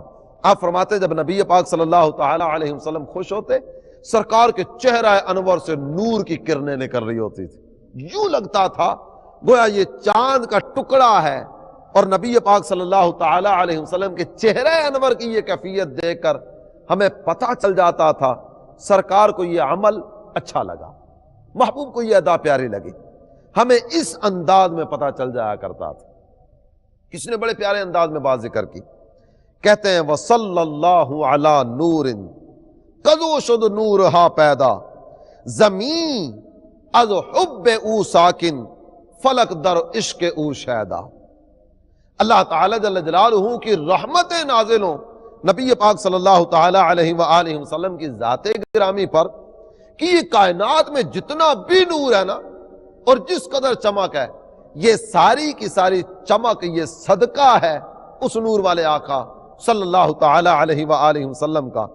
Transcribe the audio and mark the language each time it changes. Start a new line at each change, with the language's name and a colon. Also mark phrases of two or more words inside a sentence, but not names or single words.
Urdu: آپ فرماتے جب نبی پاک
Arabic: صلی اللہ تعالی علیہ وسلم
Urdu: خوش ہوتے، سرکار کے چہرہ انور سے نور کی کرنیں نکل رہی ہوتی تھی، یوں لگتا تھا گویا یہ چاند کا ٹکڑا ہے، اور نبی پاک
Arabic: صلی اللہ تعالی علیہ وسلم
Urdu: کے چہرہ انور کی یہ کیفیت دیکھ کر ہمیں پتہ چل جاتا تھا سرکار کو یہ عمل اچھا لگا، محبوب کو یہ ادا پیاری لگی، ہمیں اس انداز میں پتہ چل جایا کرتا تھا۔ کس نے بڑے پیارے انداز میں بات ذکر کی، کہتے ہیں
Arabic: وصلی اللہ علی نور
Persian: کدو شد نورہا پیدا، زمین از حب او ساکن فلک در عشق او شیدا۔
Urdu: اللہ تعالی جل جلالہ کی رحمتیں نازل ہوں نبی پاک
Arabic: صلی اللہ تعالی علیہ وآلہ وسلم
Urdu: کی ذات گرامی پر، کہ یہ کائنات میں جتنا بھی نور ہے نا، اور جس قدر چمک ہے، یہ ساری کی ساری چمک یہ صدقہ ہے اس نور والے آقا
Arabic: صلی اللہ تعالی علیہ وآلہ وسلم
Urdu: کا۔